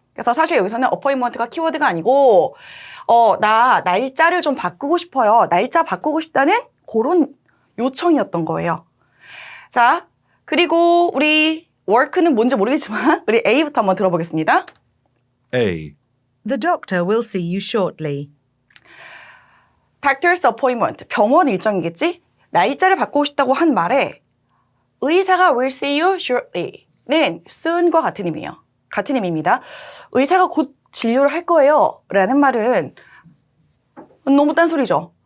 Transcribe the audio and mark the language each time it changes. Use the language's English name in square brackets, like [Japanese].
[Korean] 그래서 사실 여기서는 appointment가 키워드가 아니고 나 날짜를 좀 바꾸고 싶어요. 날짜 바꾸고 싶다는 그런 요청이었던 거예요. 자, 그리고 우리 work는 뭔지 모르겠지만 우리 A부터 한번 들어보겠습니다. [English] A. The doctor will see you shortly. [Korean] Doctor's appointment, 병원 일정이겠지? 날짜를 바꾸고 싶다고 한 말에 의사가 [English] will see you shortly [Korean] 는 soon과 같은 의미예요. 같은 의미입니다. 의사가 곧 진료를 할 거예요 라는 말은 너무 딴소리죠.